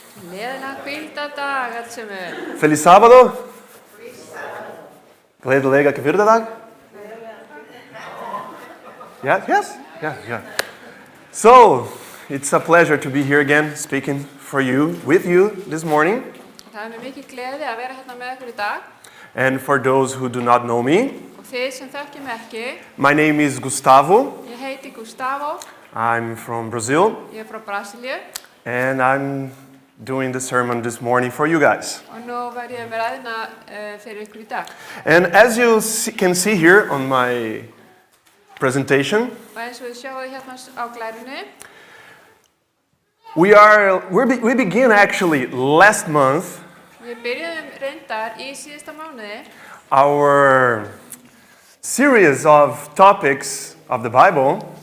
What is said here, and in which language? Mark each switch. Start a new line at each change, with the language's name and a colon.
Icelandic: Gleðilegan hvíldardag allt sem er.
Portuguese: Feliz sábado.
Icelandic: Gleðilega hvíldardag.
English: Yes. Yeah. So, it's a pleasure to be here again, speaking with you this morning.
Icelandic: Það mér mikið gleði að vera hérna með ykkur í dag.
English: And for those who do not know me,
Icelandic: Og þið sem þekkið mig ekki,
English: my name is Gustavo.
Icelandic: ég heiti Gustavo,
English: I'm from Brazil,
Icelandic: ég frá Brasilíu
English: and I'm doing the sermon this morning for you guys.
Icelandic: og nú verð ég með ræðina fyrir ykkur í dag.
English: And as you can see here on my presentation,
Icelandic: Og eins og þið sjáum hérna á glærunni,
English: we began actually last month
Icelandic: við byrjuðum reyndar í síðasta mánuði
English: our series of topics of the Bible